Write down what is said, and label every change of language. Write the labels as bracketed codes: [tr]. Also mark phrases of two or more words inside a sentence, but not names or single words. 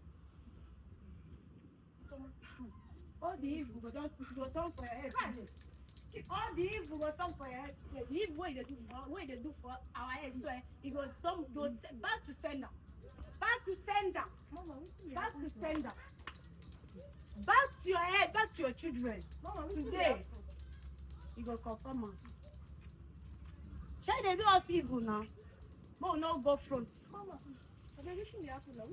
[pcm] All the evil go down for your head today. All the evil go down for your head today. The evil what they do for our head, so it go back to sender. Back to sender. Mama, Back to sender. Back to your head, back to your children. Mama, Today, you go confirm am. Shey they do us evil now? But we no go front. Mama, I beg wetin dey happen now?